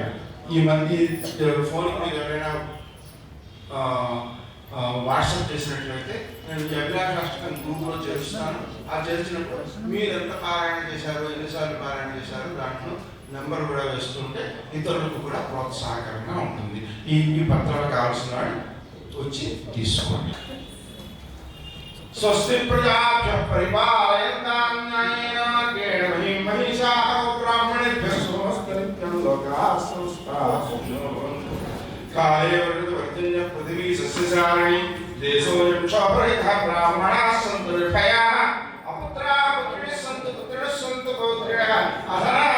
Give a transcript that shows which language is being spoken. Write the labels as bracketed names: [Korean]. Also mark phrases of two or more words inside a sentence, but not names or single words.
[Telugu] ఈ మంది ఫోన్ మీద ఎవరైనా వాట్సాప్ చేసినట్లయితే నేను ఈ అభిలాషాష్టకం గ్రూప్లో చేరుస్తాను. ఆ చేర్చినప్పుడు మీరు ఎంత పారాయణ చేశారు, ఎన్నిసార్లు పారాయణ చేశారు, దాంట్లో నెంబర్ కూడా వేస్తుంటే ఇతరులకు కూడా ప్రోత్సాహకరంగా ఉంటుంది. ఈ పత్రాలు కావాల్సిన వాడు వచ్చి తీసుకోండి. [Sanskrit] స్వస్తి ప్రజాభ్య పరిపాలయంతాం న్యాయేన మార్గేణ మహిం మహిషాః బ్రాహ్మణేభ్యః శుభమస్తు నిత్యం లోకాః సమస్తాః సుఖినో భవంతు. కాలే వర్ధన్య పృథివీ సస్యశాలినీ దేశోऽయం క్షోభరహితః బ్రాహ్మణాः సంతు నిర్భయాः అపుత్రాः పుత్రిణः సంతు పుత్రిణः సంతు పౌత్ర్యः